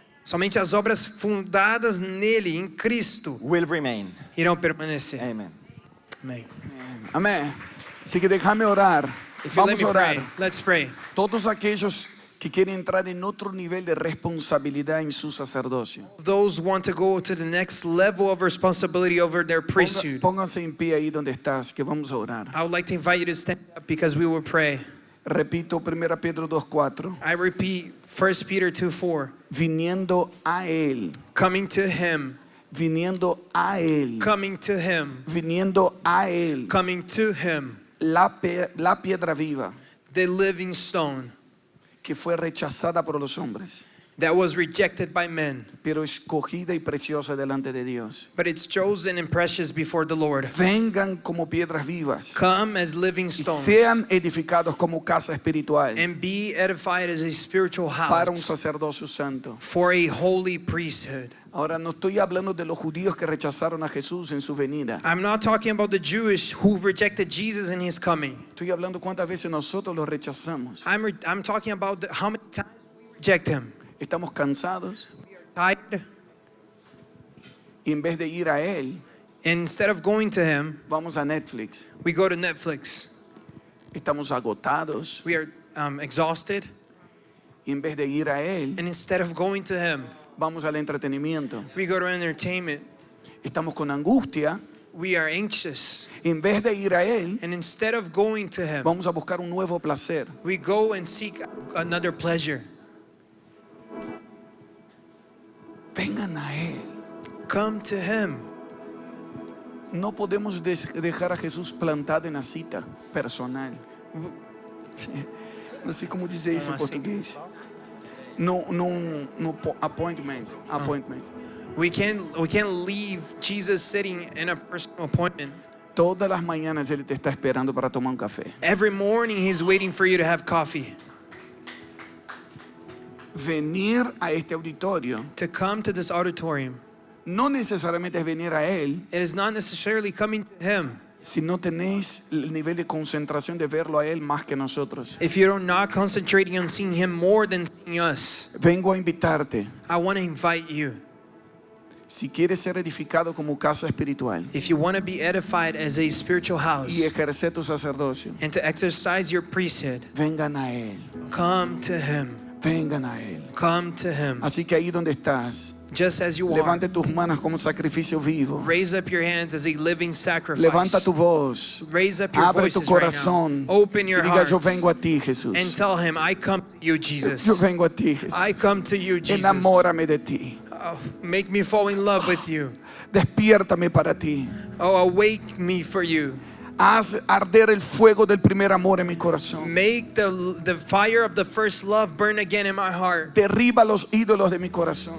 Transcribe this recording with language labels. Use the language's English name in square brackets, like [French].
[Portuguese] somente as obras fundadas nele, em Cristo, [English] will remain. [Portuguese] irão permanecer. [English] Amen. [Portuguese] Amém. [Spanish] Amén. Así que déjame orar. [English] If you let [Spanish] Vamos [English] me [Spanish] a orar. [English] pray, let's pray. [Spanish] Todos aquellos que quieren entrar en otro nivel de responsabilidad en su sacerdocio. [English] Those who want to go to the next level of responsibility over their priesthood. [Spanish] Pónganse en pie ahí donde estás, que vamos a orar. [English] I would like to invite you to stand up because we will pray. [Spanish] Repito, 1 Pedro 2:4. [English] I repeat, 1 Peter 2:4. [Spanish] Viniendo a Él, [English] Coming to Him, [Spanish] viniendo a Él, [English] coming to Him, [Spanish] viniendo a Él, [English] coming to Him, [Spanish] la piedra viva [English] the living stone [Spanish] que fue rechazada por los hombres, [English] that was rejected by men, [Spanish] pero escogida y preciosa delante de Dios. [English] but it's chosen and precious before the Lord. [Spanish] Vengan como piedras vivas [English] Come as living [Spanish] y [English] stones [Spanish] sean edificados como casa espiritual [English] and be edified as a spiritual [Spanish] para un [English] house [Spanish] sacerdocio santo. [English] for a holy priesthood. [Spanish] Ahora no estoy hablando de los judíos que rechazaron a Jesús en su venida. [English] I'm not talking about the Jewish who rejected Jesus in His coming. [Spanish] Estoy hablando cuántas veces nosotros los rechazamos. [English] I'm talking about how many times we reject Him. [Spanish] Estamos cansados [English] Tired, [Spanish] y en vez de ir a Él, [English] and instead of going to Him, [Spanish] vamos a Netflix. [English] we go to Netflix. [Spanish] Estamos agotados [English] We are exhausted, [Spanish] y en vez de ir a Él, [English] and instead of going to Him, [Spanish] vamos al entretenimiento. [English] we go to entertainment. [Spanish] Estamos con angustia [English] We are anxious, [Spanish] y en vez de ir a Él, [English] and instead of going to Him, [Spanish] vamos a buscar un nuevo placer. [English] we go and seek another pleasure. [Spanish] Vengan a Él. [English] Come to Him. [Spanish] No podemos dejar a Jesús plantado en la cita personal. Sí. No sé cómo dice eso en ¿Cómo así? portugués. Appointment. [English] We can't leave Jesus sitting in a personal appointment. [Spanish] Todas las mañanas Él te está esperando para tomar un café. [English] Every morning He's waiting for you to have coffee. [Spanish] Venir a este auditorio [English] To come to this auditorium, [Spanish] no necesariamente es venir a Él [English] it is not necessarily coming to Him. [Spanish] si no tenéis el nivel de concentración de verlo a Él más que nosotros. [English] If you're not concentrating on seeing Him more than seeing us, [Spanish] Vengo a invitarte. [English] I want to invite you. [Spanish] Si quieres ser edificado como casa espiritual [English] If you want to be edified as a spiritual house [Spanish] y ejercer tu sacerdocio, [English] and to exercise your priesthood, [Spanish] vengan a Él. [English] come to Him. [Spanish] Vengan a Él. [English] Come to Him. [Spanish] Así que ahí donde estás, [English] Just as you are. [Spanish] levante tus manos como sacrificio vivo. [English] Raise up your hands as a living sacrifice. [Spanish] Levanta tu voz. [English] Raise up your [Spanish] Abre tu [English] voices right now. [Spanish] corazón. [English] Open [Spanish] Y [English] your [Spanish] diga, [English] hearts [Spanish] yo vengo a ti, Jesús. [English] and tell Him, I come to you, Jesus. [Spanish] Yo vengo a ti, Jesús. [English] I come to you, Jesus. [Spanish] Enamórame de ti. [English] Oh, make me fall in love with you. [Spanish] Despiértame para ti. [English] Oh, awake me for you. [Spanish] Haz arder el fuego del primer amor en mi corazón. [English] Make the fire of the first love burn again in my heart. [Spanish] Derriba los ídolos de mi corazón.